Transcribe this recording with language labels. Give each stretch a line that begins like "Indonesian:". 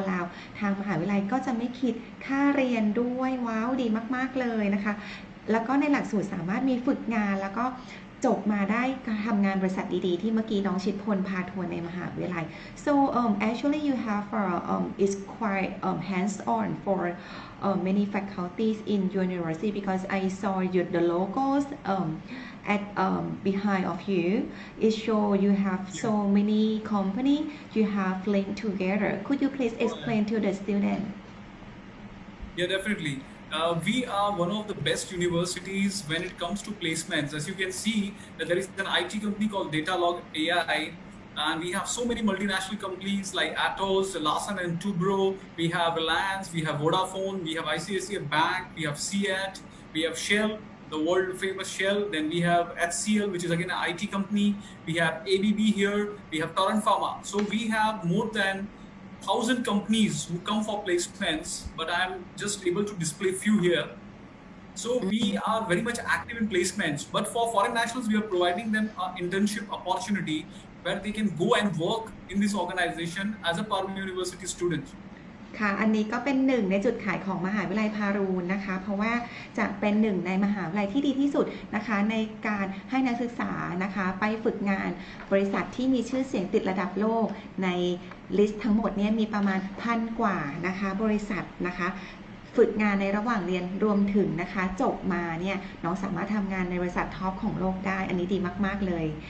Thai: ลาวทางมหาวิทยาลัยก็จะไม่คิดค่าเรียนด้วยว้าวดีมากๆเลยนะคะแล้วก็ในหลักสูตรสามารถมีฝึกงานแล้วก็จบมาได้ทำงานบริษัทดีๆที่เมื่อกี้น้องชิดพลพาทัวร์ในมหาวิทยาลัย
English: so actually you have is quite hands-on for many faculties in your university because I saw the logos at behind of you. It show you have so many company you have linked together. Could you please explain to the student? Yeah, definitely. We are one of the best universities when it comes to placements. As you can see, that there is an IT company called Datalog AI, and we have so many multinational companies like Atos, Larsen and Toubro. We have Reliance, we have Vodafone, we have ICICI Bank, we have CEAT, we have Shell, the world famous Shell. Then we have HCL, which is again an IT company. We have ABB here. We have Torrent Pharma. So we have more than 1,000 companies who come for placements, but I'm just able to display few here. So we are very much active in placements, but for foreign nationals, we are providing them an internship opportunity where they can go and work in this organization as a Parveen University student.
Thai: ค่ะอันนี้ก็เป็นหนึ่งในจุดขายของมหาวิทยาลัยพารูนนะคะเพราะว่าจะเป็นหนึ่งในมหาวิทยาลัยที่ดีที่สุดนะคะในการให้นักศึกษานะคะไปฝึกงานบริษัทที่มีชื่อเสียงติดระดับโลกใน ลิสต์ทั้งหมดเนี่ยมีประมาณ1,000 กว่านะคะบริษัทนะคะฝึกงานในระหว่างเรียนรวมถึงนะคะจบมาเนี่ยน้องสามารถทำงานในบริษัทท็อปของโลกได้อันนี้ดีมากๆเลย